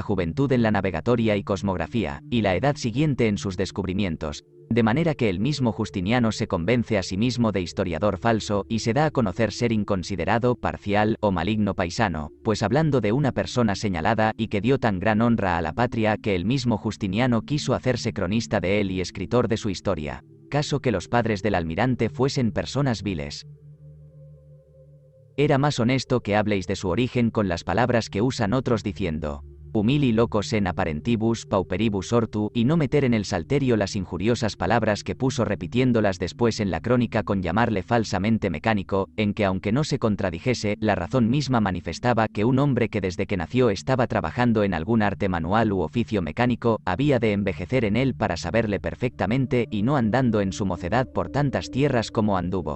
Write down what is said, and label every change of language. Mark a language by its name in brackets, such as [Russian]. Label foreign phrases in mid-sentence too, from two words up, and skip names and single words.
[Spanish] juventud en la navegatoria y cosmografía, y la edad siguiente en sus descubrimientos, de manera que el mismo Justiniano se convence a sí mismo de historiador falso, y se da a conocer ser inconsiderado, parcial, o maligno paisano, pues hablando de una persona señalada, y que dio tan gran honra a la patria que el mismo Justiniano quiso hacerse cronista de él y escritor de su historia, caso que los padres del almirante fuesen personas viles. Era más honesto que habléis de su origen con las palabras que usan otros diciendo, [Latin] humili locos en apparentibus pauperibus ortu, [Spanish] y no meter en el salterio las injuriosas palabras que puso repitiéndolas después en la crónica con llamarle falsamente mecánico, en que aunque no se contradijese, la razón misma manifestaba que un hombre que desde que nació estaba trabajando en algún arte manual u oficio mecánico, había de envejecer en él para saberle perfectamente y no andando en su mocedad por tantas tierras como anduvo.